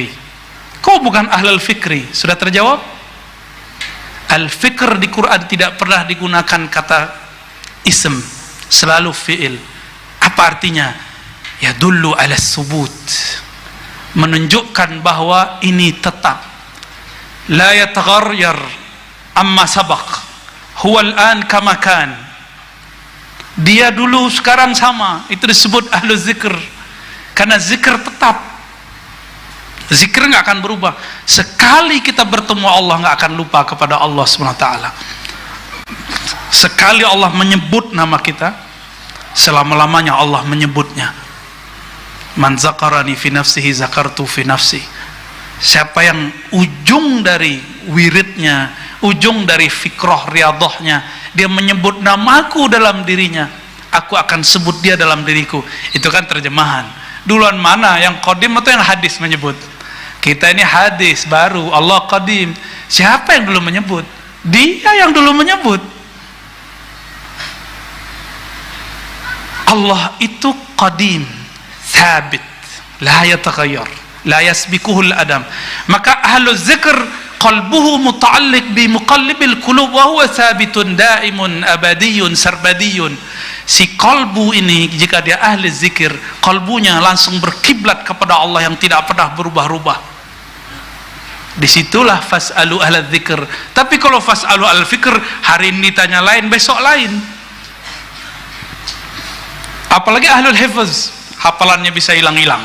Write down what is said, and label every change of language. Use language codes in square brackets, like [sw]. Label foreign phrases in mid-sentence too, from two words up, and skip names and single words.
[id] Kau bukan [ar] أهل الفكر. [id] Sudah terjawab? Al-fikr di Quran tidak pernah digunakan kata ism, selalu fi'il. Apa artinya? [ar] يدل على ثبوت, [id] menunjukkan bahwa ini tetap. [ar] لا يتغير عما سبق، هو الآن كما كان. [id] Dia dulu sekarang sama. Itu disebut [ar] أهل الذكر, [id] karena zikr tetap. Zikr nggak akan berubah. Sekali kita bertemu Allah nggak akan lupa kepada Allah SWT. Sekali Allah menyebut nama kita, selama-lamanya Allah menyebutnya. [ar] من ذكرني في نفسه ذكرته في نفسي. [id] Siapa yang ujung dari wiridnya, ujung dari fikrah riyadhahnya, dia menyebut namaku dalam dirinya, aku akan sebut dia dalam diriku. Itu kan terjemahan. Duluan mana, yang qadim atau yang hadis menyebut? Kita ini hadis baru, Allah qadim. Siapa yang dulu menyebut? Dia yang dulu menyebut. Allah itu qadim, [ar] ثابت، لا يتغير، لا يسبقه العدم. Maka أهل الذكر قلبه متعلق بمقلب القلوب وهو ثابت دائم أبدي سرمدي. [id] Si qalbu ini, jika dia ahli zikir, qalbunya langsung berkiblat kepada Allah yang tidak pernah berubah-ubah. Disitulah [ar] فاسألوا أهل الذكر. [id] Tapi kalau [ar] فاسألوا الفكر, [id] hari ini ditanya lain, besok lain. Apalagi [ar] أهل الحفظ, [id] hafalannya bisa hilang-hilang.